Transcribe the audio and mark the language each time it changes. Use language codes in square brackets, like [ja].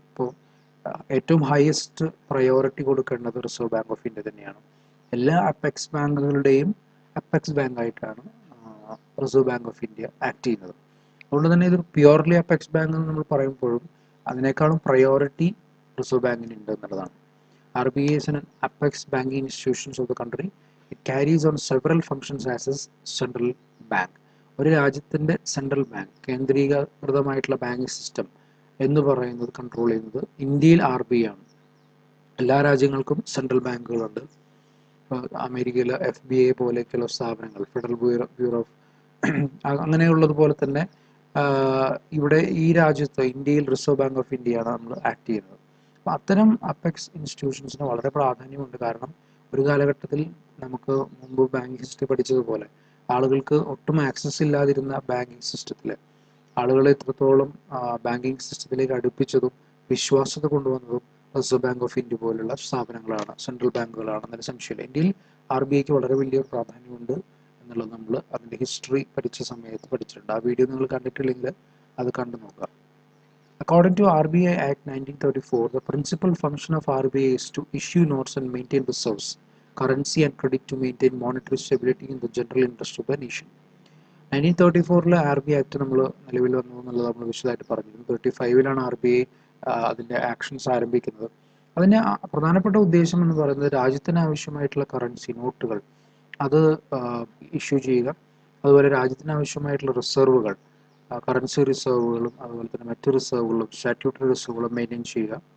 [ml] അപ്പോൾ ഏറ്റവും highest priority കൊടുക്കേണ്ടത് റിസർവ് ബാങ്ക് ഓഫ് ഇന്ത്യ തന്നെയാണ്. എല്ലാ അപ്പെക്സ് ബാങ്കുകളുടെയും അപ്പെക്സ് ബാങ്ക് ആയിട്ടാണ് reserve bank of India act ചെയ്യുന്നത്. അതുകൊണ്ട് തന്നെ ഇതൊരു പ്യുവർലി അപ്പെക്സ് ബാങ്ക് എന്ന് നമ്മൾ പറയുമ്പോഴും അതിനേക്കാളും പ്രയോറിറ്റി റിസർവ് ബാങ്കിന് ഉണ്ട് എന്നുള്ളതാണ്. [en] RBI is an apex banking institutions of the country. It carries on several functions as a central bank. [ml] ഒരു രാജ്യത്തിൻ്റെ സെൻട്രൽ ബാങ്ക്, കേന്ദ്രീകൃതമായിട്ടുള്ള ബാങ്കിങ് സിസ്റ്റം എന്ന് പറയുന്നത് കൺട്രോൾ ചെയ്യുന്നത് ഇന്ത്യയിൽ RBI ആണ്. എല്ലാ രാജ്യങ്ങൾക്കും സെൻട്രൽ ബാങ്കുകളുണ്ട്. അമേരിക്കയിലെ FBI പോലെയൊക്കെയുള്ള സ്ഥാപനങ്ങൾ, ഫെഡറൽ ബ്യൂറോ ഓഫ് അങ്ങനെയുള്ളതുപോലെ തന്നെ ഇവിടെ ഈ രാജ്യത്ത് ഇന്ത്യയിൽ റിസർവ് ബാങ്ക് ഓഫ് ഇന്ത്യയാണ് നമ്മൾ ആക്ട് ചെയ്യുന്നത്. അപ്പം അത്തരം അപ്പെക്സ് ഇൻസ്റ്റിറ്റ്യൂഷൻസിന് വളരെ പ്രാധാന്യമുണ്ട്. കാരണം ഒരു കാലഘട്ടത്തിൽ നമുക്ക് മുമ്പ് ബാങ്കിങ് ഹിസ്റ്ററി പഠിച്ചതുപോലെ ആളുകൾക്ക് ഒട്ടും ആക്സസ് ഇല്ലാതിരുന്ന ബാങ്കിങ് സിസ്റ്റത്തിൽ ആളുകളെ എത്രത്തോളം ബാങ്കിങ് സിസ്റ്റത്തിലേക്ക് അടുപ്പിച്ചതും വിശ്വാസ്യത കൊണ്ടുവന്നതും റിസർവ് ബാങ്ക് ഓഫ് ഇന്ത്യ പോലുള്ള സ്ഥാപനങ്ങളാണ്, സെൻട്രൽ ബാങ്കുകളാണെന്നൊരു സംശയമില്ല. ഇന്ത്യയിൽ RBIക്ക് വളരെ വലിയ പ്രാധാന്യമുണ്ട് എന്നുള്ളത് നമ്മൾ അതിൻ്റെ ഹിസ്റ്ററി പഠിച്ച സമയത്ത് പഠിച്ചിട്ടുണ്ട്. ആ വീഡിയോ നിങ്ങൾ കണ്ടിട്ടില്ലെങ്കിൽ അത് കണ്ടു നോക്കുക. [en] According to RBI Act 1934, the principal function of RBI is to issue notes and maintain reserves, currency and credit to maintain monetary stability in the general interest of the nation. [ml] 1934 RBI act നമ്മൾ നിലവിൽ വന്നു എന്നുള്ളത് നമ്മൾ വിശദമായിട്ട് പറഞ്ഞു. 35 RBI അതിൻ്റെ actions ആരംഭിക്കുന്നത്. അതിൻ്റെ പ്രധാനപ്പെട്ട ഉദ്ദേശം എന്ന് പറയുന്നത് രാജ്യത്തിന് ആവശ്യമായിട്ടുള്ള കറൻസി നോട്ടുകൾ അത് ഇഷ്യൂ ചെയ്യുക, അതുപോലെ രാജ്യത്തിന് ആവശ്യമായിട്ടുള്ള റിസർവുകൾ, കറൻസി റിസർവുകളും അതുപോലെ തന്നെ മറ്റ് റിസർവുകളും സ്റ്റാറ്റ്യൂട്ടറി റിസർവുകളും മെയിൻറ്റെയിൻ ചെയ്യുക,